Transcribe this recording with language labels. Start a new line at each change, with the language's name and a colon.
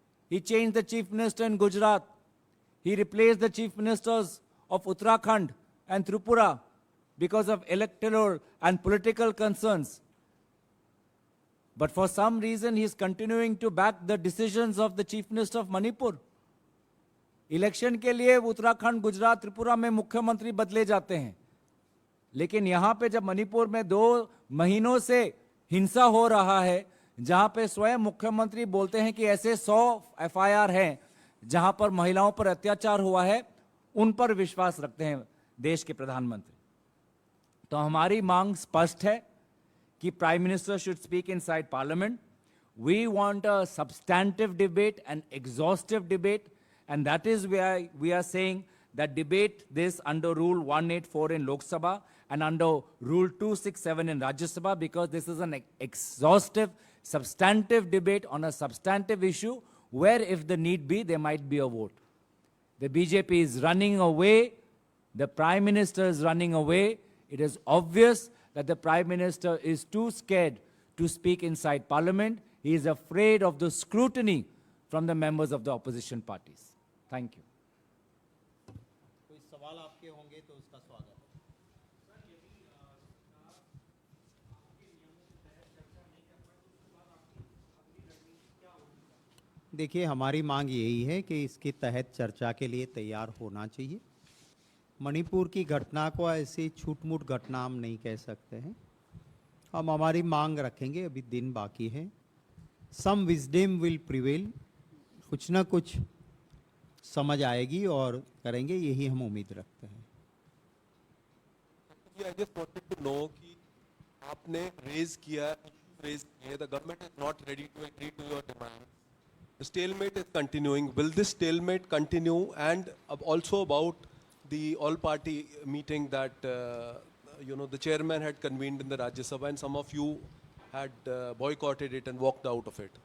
English: He changed the chief minister in Gujarat. He replaced the chief ministers of Uttarakhand and Tripura because of electoral and political concerns. But for some reason, he is continuing to back the decisions of the chief minister of Manipur.
Hindi: Election के लिए उत्तराखंड, गुजरात, त्रिपुरा में मुख्यमंत्री बदले जाते हैं, लेकिन यहाँ पे जब मणिपुर में 2 महीनों से हिंसा हो रहा है, जहाँ पे स्वयं मुख्यमंत्री बोलते हैं कि ऐसे 100 FIR हैं जहाँ पर महिलाओं पर अत्याचार हुआ है, उन पर विश्वास रखते हैं देश के प्रधानमंत्री. तो हमारी मांग स्पष्ट है कि
English: Prime minister should speak inside parliament. We want a substantive debate and exhaustive debate, and that is why we are saying that debate this under Rule 184 in Lok Sabha and under Rule 267 in Rajya Sabha, because this is an exhaustive, substantive debate on a substantive issue where, if the need be, there might be a vote. The BJP is running away. The Prime Minister is running away. It is obvious that the Prime Minister is too scared to speak inside Parliament. He is afraid of the scrutiny from the members of the opposition parties. Thank you.
Hindi: कोई सवाल आपके होंगे तो उसका स्वागत है. देखिए, हमारी मांग यही है कि इसके तहत चर्चा के लिए तैयार होना चाहिए. मणिपुर की घटना को ऐसे छूट-मूट घटना हम नहीं कह सकते हैं. हम हमारी मांग रखेंगे, अभी दिन बाकी है.
English: some wisdom will prevail,
Hindi: कुछ ना कुछ समझ आएगी और करेंगे, यही हम उम्मीद रखते हैं.
English: I just wanted to know
Hindi: कि आपने
English: raise किया, the government is not ready to agree to your demand. The stalemate is continuing. Will this stalemate continue? And also about the all-party meeting that the chairman had convened in the Rajya Sabha, and some of you had boycotted it and walked out of it.